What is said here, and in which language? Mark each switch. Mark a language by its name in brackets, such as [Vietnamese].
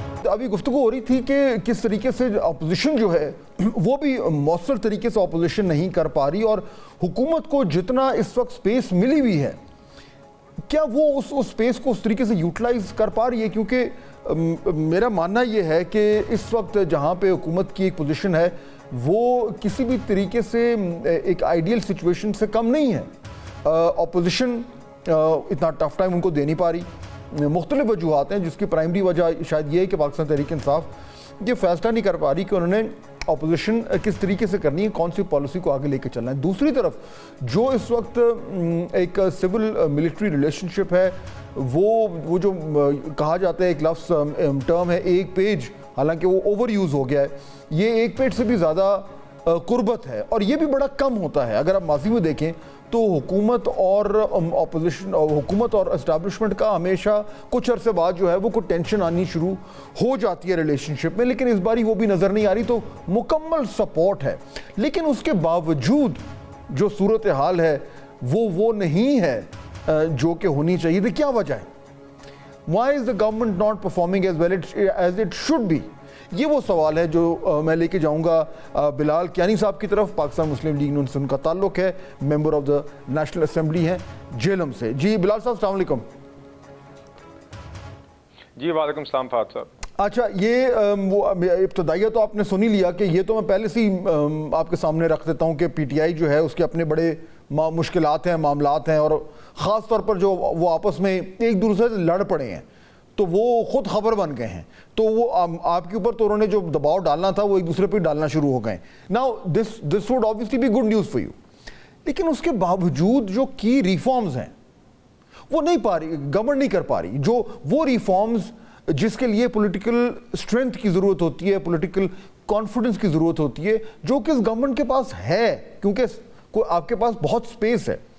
[Urdu] ابھی گفتگو ہو رہی تھی کہ کس طریقے سے اپوزیشن جو ہے وہ بھی مؤثر طریقے سے اپوزیشن نہیں کر پا رہی, اور حکومت کو جتنا اس وقت سپیس ملی ہوئی ہے کیا وہ اس سپیس کو اس طریقے سے یوٹیلائز کر پا رہی ہے, کیونکہ میرا ماننا یہ ہے کہ اس وقت جہاں پہ حکومت کی ایک پوزیشن ہے وہ کسی بھی طریقے سے ایک آئیڈیل سچویشن سے کم نہیں ہے. اپوزیشن اتنا ٹف ٹائم ان کو دے نہیں پا رہی. مختلف وجوہات ہیں جس کی پرائمری وجہ شاید یہ ہے کہ پاکستان تحریک انصاف یہ فیصلہ نہیں کر پا رہی کہ انہوں نے اپوزیشن کس طریقے سے کرنی ہے, کون سی پالیسی کو آگے لے کے چلنا ہے. دوسری طرف جو اس وقت ایک سول ملٹری ریلیشن شپ ہے وہ جو کہا جاتا ہے ایک لفظ ٹرم ہے ایک پیج, حالانکہ وہ اوور یوز ہو گیا ہے, یہ ایک پیج سے بھی زیادہ قربت ہے اور یہ بھی بڑا کم ہوتا ہے. اگر آپ ماضی میں دیکھیں تو حکومت اور اپوزیشن, حکومت اور اسٹیبلشمنٹ کا ہمیشہ کچھ عرصے بعد جو ہے وہ کوئی ٹینشن آنی شروع ہو جاتی ہے ریلیشن شپ میں, لیکن اس باری وہ بھی نظر نہیں آ رہی. تو مکمل سپورٹ ہے, لیکن اس کے باوجود جو صورتحال ہے وہ نہیں ہے جو کہ ہونی چاہیے تھی. کیا وجہ ہے؟ [English] Why is the government not performing as well as it should be? [Urdu] یہ وہ سوال ہے جو میں لے کے جاؤں گا بلال کیانی صاحب کی طرف. پاکستان مسلم لیگ نون سے ان کا تعلق ہے, member of the national assembly ہیں جیلم سے. جی بلال صاحب السلام علیکم. جی وعلیکم السلام فہد صاحب. اچھا, یہ وہ ابتدائیہ تو آپ نے سنی لیا کہ یہ تو میں پہلے سے ہی آپ کے سامنے رکھ دیتا ہوں کہ پی ٹی آئی جو ہے اس کے اپنے بڑے مشکلات ہیں, معاملات ہیں, اور خاص طور پر جو وہ آپس میں ایک دوسرے سے لڑ پڑے ہیں تو وہ خود خبر بن گئے ہیں. تو وہ آپ کے اوپر تو انہوں نے جو دباؤ ڈالنا تھا وہ ایک دوسرے پہ ڈالنا شروع ہو گئے. [English] Now this would obviously be good news for you. [Urdu] لیکن اس کے باوجود جو کی ریفارمز ہیں وہ نہیں پا رہی, گورنمنٹ نہیں کر پا رہی. جو وہ ریفارمز جس کے لیے پولیٹیکل اسٹرینتھ کی ضرورت ہوتی ہے, پولیٹیکل کانفیڈنس کی ضرورت ہوتی ہے, جو کہ اس گورنمنٹ کے پاس ہے کیونکہ آپ کے پاس بہت سپیس ہے.